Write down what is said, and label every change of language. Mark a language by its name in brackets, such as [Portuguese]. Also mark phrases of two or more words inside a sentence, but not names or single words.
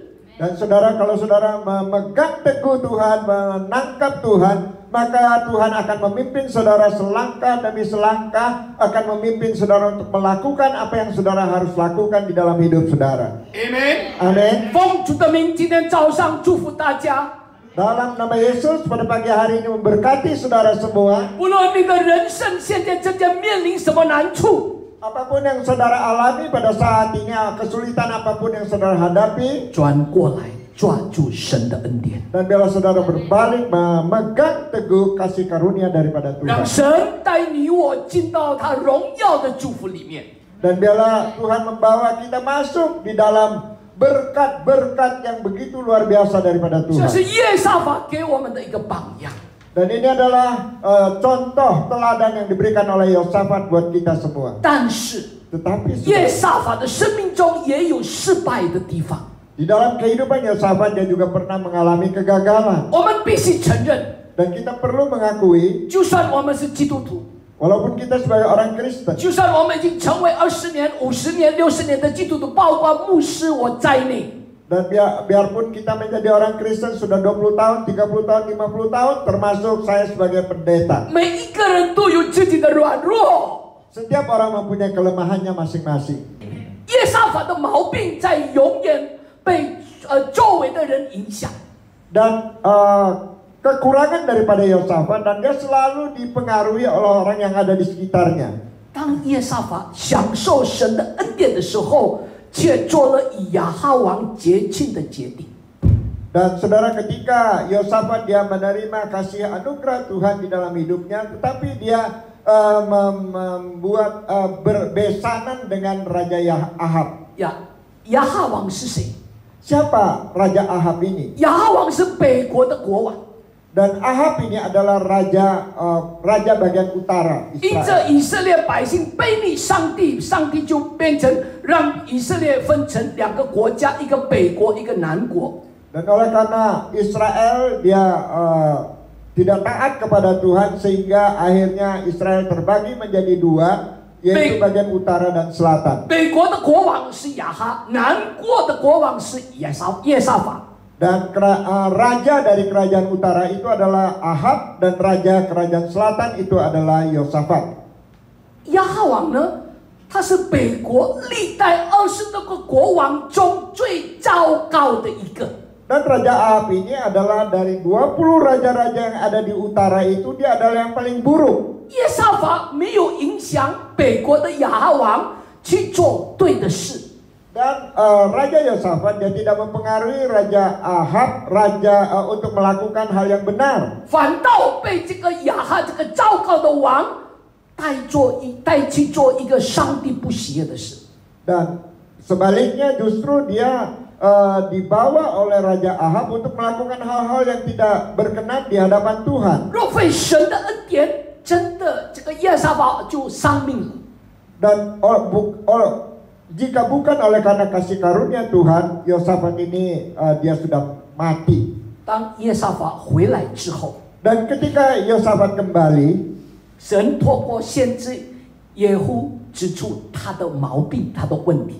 [Indonesian] Dan saudara, kalau saudara memegang teguh Tuhan, menangkap Tuhan, maka Tuhan akan memimpin saudara selangkah demi selangkah, akan memimpin saudara untuk melakukan apa yang saudara harus lakukan di dalam hidup saudara. Amen。 Amin. [Chinese] 奉主的名，今天早上祝福大家。 [Indonesian] Dalam nama Yesus pada pagi hari ini memberkati saudara semua. [Chinese] 无论你的人生现在正在面临什么难处， [Indonesian] Apapun yang saudara alami pada saat ini, kesulitan apapun yang saudara hadapi, [Chinese] 转过来抓住神的恩典， [Indonesian] dan bila saudara berbalik memegang teguh kasih karunia daripada [Chinese] 让 [Indonesian] Tuhan. [Chinese] 神带你我进到他荣耀的祝福里面。 [Indonesian] Dan bila Tuhan membawa kita masuk di dalam berkat-berkat yang begitu luar biasa daripada [Chinese] 这是 [Indonesian] Tuhan. [Chinese] 耶沙法给我们的一个榜样。 [Indonesian] Dan ini adalah contoh teladan yang diberikan oleh Yosafat buat kita semua. [Chinese] 但是 [Indonesian] Tetapi [Chinese] 耶 [Indonesian] saudara, [Chinese] 沙法的生命中也有失败的地方， [Indonesian] di dalam kehidupan Yosafat dia juga pernah mengalami kegagalan. [Chinese] 我们必须承认， [Indonesian] Dan kita perlu mengakui, [Chinese] 就算我们是基督徒， [Indonesian] walaupun kita sebagai orang Kristen, [Chinese] 就算我们已经成为20年、50年、60年的基督徒，包括牧师我在内。 [Indonesian] dan biarpun kita menjadi orang Kristen sudah 20 tahun, 30 tahun, 50 tahun, termasuk saya sebagai pendeta. [Chinese] 每一个人都有自己的软弱。 [Indonesian] Setiap orang mempunyai kelemahannya masing-masing. [Chinese] 耶沙法的毛病在永远被周围的人影响。 [Indonesian] Dan kekurangan daripada Yosafat, dan dia selalu dipengaruhi oleh orang yang ada di sekitarnya. [Chinese] 当耶沙法享受神的恩典的时候，却做了以亚哈王节庆的决定。 [Indonesian] Dan saudara, ketika Yosafat dia menerima kasih anugerah Tuhan di dalam hidupnya, tetapi dia membuat berbesanan dengan Raja Ahab. [Chinese] 亚哈王是谁？ [Indonesian] Siapa Raja Ahab ini? [Chinese] 亚哈王是北国的国王， [Indonesian] Dan Ahab ini adalah raja bagian utara [Chinese] 因 [Indonesian] Israel. [Chinese] 着以色列百姓背逆上帝，上帝就变成让以色列分成两个国家，一个北国，一个南国。 [Indonesian] Dan oleh karena Israel dia tidak taat kepada Tuhan, sehingga akhirnya Israel terbagi menjadi dua, yaitu bagian utara dan selatan. [Chinese] 北国的国王是亚哈，南国的国王是耶沙法。 [Indonesian] Dan raja dari kerajaan utara itu adalah Ahab, dan raja kerajaan selatan itu adalah Yosafat. [Chinese] 亚哈王呢，他是北国历代20多个国王中最糟糕的一个。 [Indonesian] Dan Raja Ahab ini adalah dari 20 raja-raja yang ada di utara itu, dia adalah yang paling buruk. [Chinese] 耶沙法没有影响北国的亚哈王去做对的事。 [Indonesian] Dan Raja Yosafat dia tidak mempengaruhi Raja Ahab untuk melakukan hal yang benar. [Chinese] 反倒被这个亚哈这个糟糕的王带去做一个上帝不喜悦的事。 [Indonesian] Dan sebaliknya justru dia dibawa oleh Raja Ahab untuk melakukan hal-hal yang tidak berkenan di hadapan Tuhan. [Chinese] 若非神的恩典，真的这个耶沙法就丧命了。 [Indonesian] Dan jika bukan oleh karena kasih karunia Tuhan, Yosafat ini dia sudah mati. [Chinese] 当耶沙法回来之后， [Indonesian] Dan ketika Yosafat kembali, [Chinese] 神透过先知耶户指出他的毛病，他的问题。